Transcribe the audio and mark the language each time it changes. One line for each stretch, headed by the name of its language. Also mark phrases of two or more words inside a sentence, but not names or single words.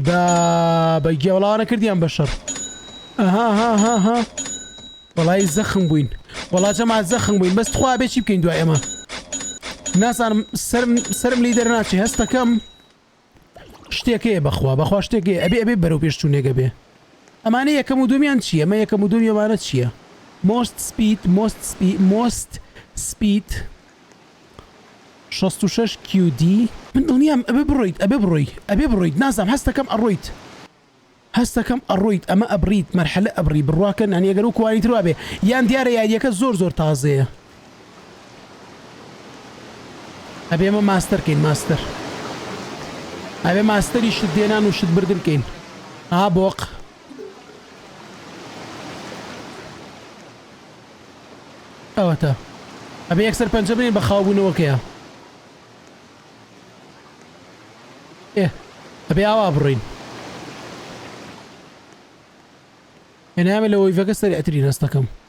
Central Kurdish: بابە گێوەڵاوانە کردیان بەشەڕ ئەها وەڵای زەخم بووین وەڵا جەماعەت زەخم بووین بەس خوا بێ چی بکەین دوای ئەمە ناسانم سرم لی دەرناچێ هەستەکەم شتێکەیە بەخوا شتێکەیە ئەبێ بەرەو پێشچوونێگە بێ ئەمانە یەکەم و دومیان چییە ئەمە یەکەم و دومی ئەمانە چییە
English: most speed
Central Kurdish: 66 QD من دڵنیام ئەبێ بڕۆیت نازام هەستەکەم ئەڕۆیت ئەمە ئەبریت مەرحەلە ئەبری بڕواکەن هەنی ئەگەر و کوانی تر وابێ یان دیارە یاریەکە زۆر تازەیە ئەبێ ئەمە ماستەرکەین ئەبێ ماستەری شت دێنان و شت بردن بکەین بۆق ئەوەتە ئەبێ یەکسەر پەنجە بنین بە خاوبوونەوەکەیە ئەبێ ئاوا بڕین هێنامە لە وەیڤەکە سەریعترین هەستەکەم